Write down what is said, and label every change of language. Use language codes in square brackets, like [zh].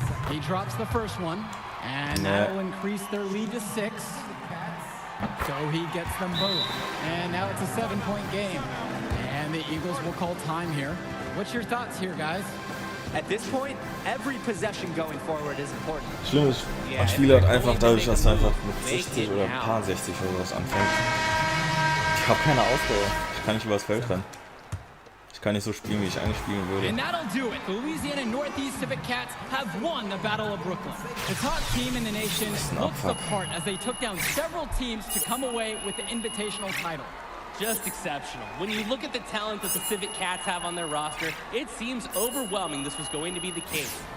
[en] He drops the first one, and that'll increase their lead to 6. So he gets them both. And now it's a 7-point game. And the Eagles will call time here. What's your thoughts here, guys? At this point, every possession going forward is important. [de] Schlimm ist, man spielt einfach dadurch, dass er einfach mit 60 oder ein paar 60 oder was anfängt. Ich habe keine Ausdauer. Ich kann nicht übers Feld rennen. Ich kann nicht so spielen, wie ich eigentlich spielen würde. [en] And that'll do it. The Louisiana Northeast Civic Cats have won the Battle of Brooklyn. The top team in the nation looks the part as they took down several teams to come away with the invitational title. Just exceptional. When you look at the talent that the Civic Cats have on their roster, it seems overwhelming this was going to be the case.